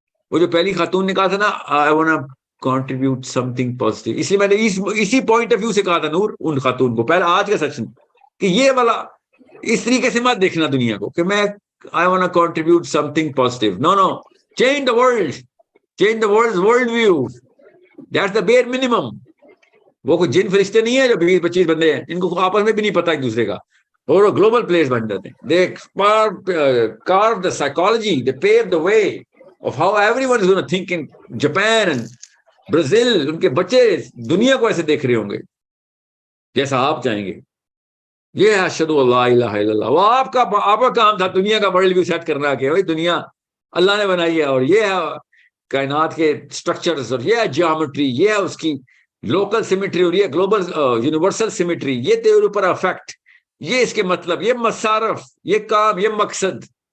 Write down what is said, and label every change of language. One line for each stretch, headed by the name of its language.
Urdu: وہ جو پہلی خاتون نے کہا تھا نا,
English: I wanna contribute something positive,
Urdu: اس لیے میں نے اسی پوائنٹ آف ویو سے کہا تھا نور ان خاتون کو پہلے آج کا سیشن, کہ یہ والا اس طریقے سے مت دیکھنا دنیا کو کہ میں I wanna contribute something positive.
English: No, change the world. Change the world's world view. That's the bare minimum.
Urdu: وہ کوئی جن فرشتے نہیں ہیں جو 20-25 بندے ہیں, ان کو آپس میں بھی نہیں پتا ایک دوسرے کا, اور گلوبل پلیئرز بن جاتے ہیں.
English: They carve the psychology, they pave the way of how everyone is going to think in Japan and Brazil.
Urdu: ان کے بچے دنیا کو ایسے دیکھ رہے ہوں گے جیسا آپ چاہیں گے. یہ اشہد اللہ الہ الا اللہ, وہ آپ کا کام تھا دنیا کا ورلڈ ویو سیٹ کرنا, کہ بھائی دنیا اللہ نے بنائی ہے, اور یہ ہے کائنات کے سٹرکچرز, اور یہ ہے جیومیٹری, یہ ہے اس کی لوکل سیمیٹری, اور یہ گلوبل یونیورسل سیمیٹری, یہ تیرے اوپر افیکٹ, یہ اس کے مطلب, یہ مصارف, یہ کام, یہ مقصد.